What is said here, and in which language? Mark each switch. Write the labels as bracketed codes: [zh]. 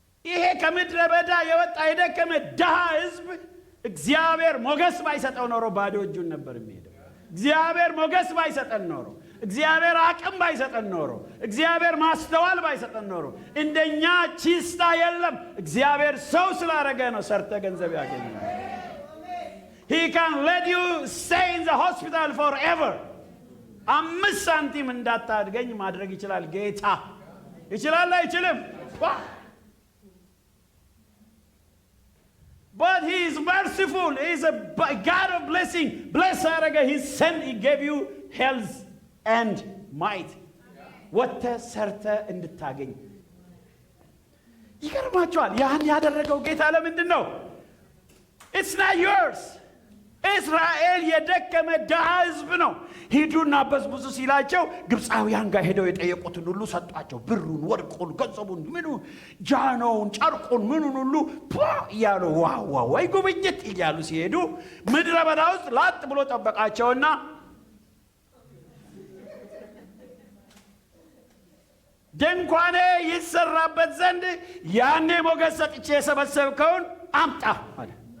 [am] ይሄ ከምድረ በዳ የወጣ የደከመ ድሃ ህዝብ እግዚአብሔር ሞገስ ባይሰጠው ኖሮ ባዶ እጁን ነበር የሚሄደው። እግዚአብሔር ሞገስ ባይሰጠን ኖሮ፣ እግዚአብሔር አቅም ባይሰጠን ኖሮ፣ እግዚአብሔር ማስተዋል ባይሰጠን ኖሮ እንደኛ ቺስታ የለም። እግዚአብሔር ሰው ስላደረገ ነው ሰርተ ገንዘብ ያገኘው። [en] He can let you stay in the hospital forever. [am] 5 ሳንቲም እንዳታድገኝ ማድረግ ይችላል ጌታ። ይችላል አይችልም? [en] But he is merciful. He is a God of blessing. Bless Araga. He sent, he gave you health and might. [am] What ሰርተ እንድታገኝ ይገርማችኋል። ያን ያደረገው ጌታ ለምንድን ነው? [en] It's not yours. [am] እስራኤል የደከመ ድሃ ሕዝብ ነው። ሂዱና በዝብዙ ሲላቸው ግብፃውያን ጋር ሄደው የጠየቁትን ሁሉ ሰጧቸው። ብሩን፣ ወርቁን፣ ገንዘቡን፣ ምኑን፣ ጃኖውን፣ ጨርቁን፣ ምኑን ሁሉ እያሉ ዋው ወይ ጉብኝት እያሉ ሲሄዱ ምድረ በዳ ውስጥ ላጥ ብሎ ጠበቃቸውና ድንኳኔ ይሰራበት ዘንድ ያኔ ሞገስ ሰጥቼ የሰበሰብከውን አምጣ አለ።